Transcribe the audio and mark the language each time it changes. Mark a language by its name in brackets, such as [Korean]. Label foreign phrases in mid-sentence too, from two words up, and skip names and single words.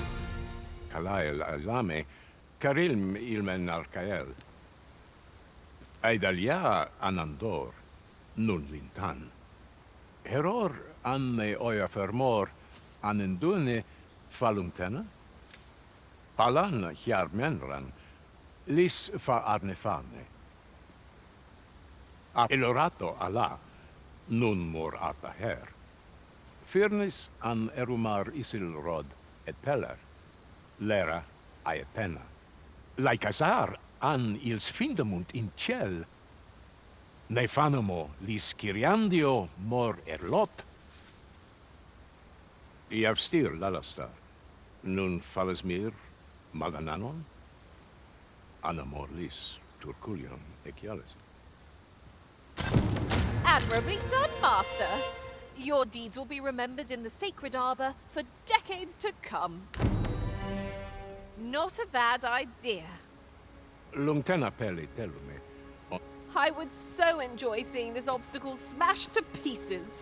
[English] Kalael alame, karilm ilmen arcael. Eidalia anandor, nun lintan. Heror anne oia fermor, anendune falumtena? Palan hiar menran, lis fa arnefane. Elorato ala, nun mor arta her. Firnis an erumar isil rod et peller, lera aetena. Laicasar an ils findamunt in ciel. Nefanamo lis Kyriandio mor erlot. Iavstir lalastar, nun falasmir magananon, anamor lis turculion ecialis. Admirably done, Master. Your deeds will be remembered in the Sacred Arbor for decades to come. Not a bad idea. Lungtena peli telume. I would so enjoy seeing this obstacle smashed to pieces.